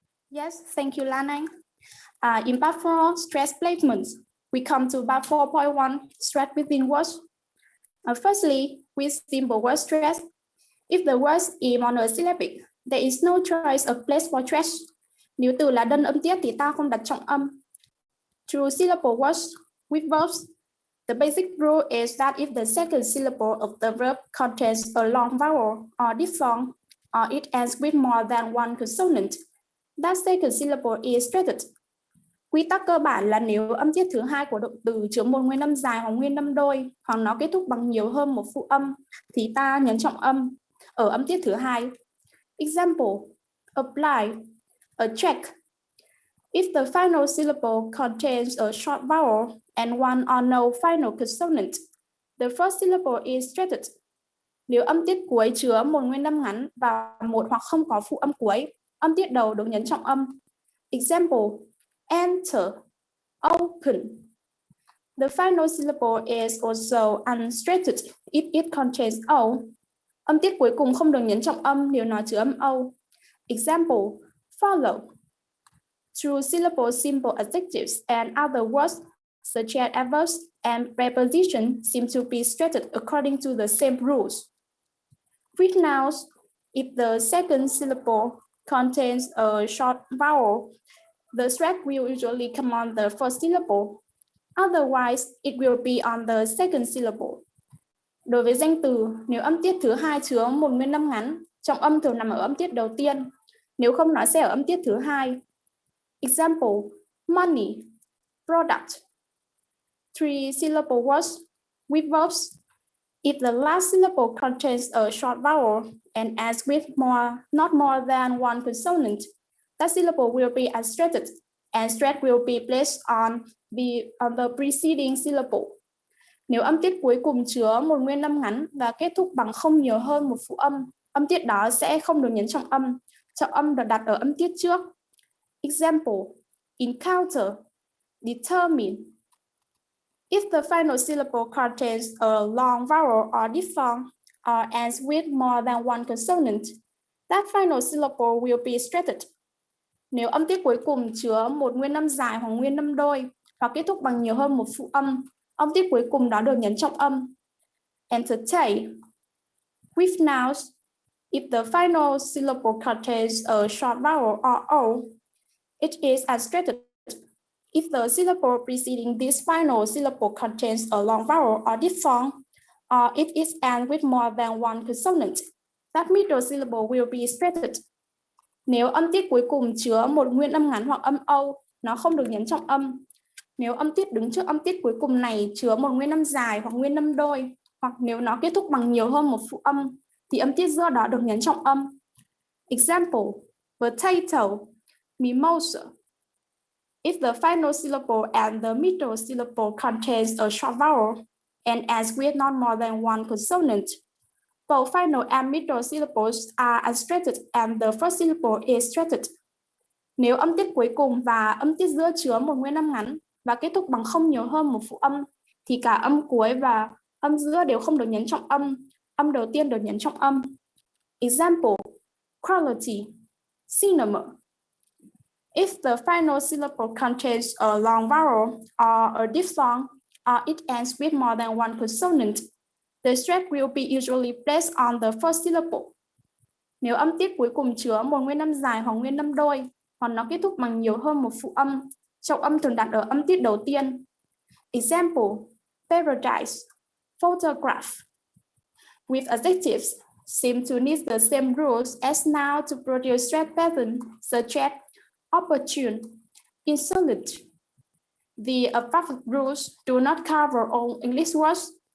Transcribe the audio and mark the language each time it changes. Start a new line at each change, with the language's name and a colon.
English: Yes, thank you, Lanang. In part 4, stress placements, we come to part 4.1, stress within words. Firstly, with simple word stress, If the word is monosyllabic, there is no choice of place for stress.
Vietnamese: Nếu từ là đơn âm tiết thì ta không đặt trọng âm.
English: True syllable words with verbs. The basic rule is that if the second syllable of the verb contains a long vowel or diphthong, or it ends with more than one consonant, that second syllable is stressed.
Vietnamese: Quy tắc cơ bản là nếu âm tiết thứ hai của động từ chứa một nguyên âm dài hoặc nguyên âm đôi, hoặc nó kết thúc bằng nhiều hơn một phụ âm, thì ta nhấn trọng âm ở âm tiết thứ hai.
English: Example: apply, a check. If the final syllable contains a short vowel and one or no final consonant, the first syllable is stressed.
Vietnamese: Nếu âm tiết cuối chứa một nguyên âm ngắn và một hoặc không có phụ âm cuối, âm tiết đầu được nhấn trọng âm.
English: Example: enter, open. The final syllable is also unstressed if it contains O.
Vietnamese: Âm tiết cuối cùng không được nhấn trọng âm nếu nó chứa âm O.
English: Example: follow. True syllable simple adjectives and other words such as adverbs and prepositions seem to be stressed according to the same rules. With nouns, if the second syllable contains a short vowel, the stress will usually come on the first syllable. Otherwise, it will be on the second syllable.
Vietnamese: Đối với danh từ, nếu âm tiết thứ hai chứa một nguyên âm ngắn, trọng âm thường nằm ở âm tiết đầu tiên. Nếu không, nó sẽ ở âm tiết thứ hai.
English: Example: money, product. Three syllable words with verbs. If the last syllable contains a short vowel and ends with not more than one consonant, that syllable will be unstressed, and stress will be placed on the preceding syllable.
Vietnamese: Nếu âm tiết cuối cùng chứa một nguyên âm ngắn và kết thúc bằng không nhiều hơn một phụ âm, âm tiết đó sẽ không được nhấn trọng âm. Trọng âm được đặt ở âm tiết trước.
English: Example: encounter, determine. If the final syllable contains a long vowel or diphthong, or ends with more than one consonant, that final syllable will be stressed.
Vietnamese: Nếu âm tiết cuối cùng chứa một nguyên âm dài hoặc nguyên âm đôi, hoặc kết thúc bằng nhiều hơn một phụ âm, âm tiết cuối cùng đó được nhấn trọng âm.
English: Entertain. With nouns, if the final syllable contains a short vowel or O, it is unstressed. If the syllable preceding this final syllable contains a long vowel or diphthong, or it is end with more than one consonant, that middle syllable will be stressed.
Vietnamese: Nếu âm tiết cuối cùng chứa một nguyên âm ngắn hoặc âm O, nó không được nhấn trọng âm. Nếu âm tiết đứng trước âm tiết cuối cùng này chứa một nguyên âm dài hoặc nguyên âm đôi, hoặc nếu nó kết thúc bằng nhiều hơn một phụ âm, thì âm tiết giữa đó được nhấn trọng âm.
English: Example: potato, mimosa. If the final syllable and the middle syllable contains a short vowel and ends with not more than one consonant, both final and middle syllables are unstressed and the first syllable is stressed.
Vietnamese: Nếu âm tiết cuối cùng và âm tiết giữa chứa một nguyên âm ngắn và kết thúc bằng không nhiều hơn một phụ âm, thì cả âm cuối và âm giữa đều không được nhấn trọng âm. Âm đầu tiên được nhấn trọng âm.
English: Example: quality, cinema. If the final syllable contains a long vowel or a diphthong, or it ends with more than one consonant, the stress will be usually placed on the first syllable.
Vietnamese: Nếu âm tiết cuối cùng chứa một nguyên âm dài hoặc nguyên âm đôi, hoặc nó kết thúc bằng nhiều hơn một phụ âm, trọng âm thường đặt ở âm tiết đầu tiên.
English: Example: paradise, photograph. With adjectives, seem to need the same rules as now to produce stress patterns such as opportune, insolent. The above rules do not cover all English words.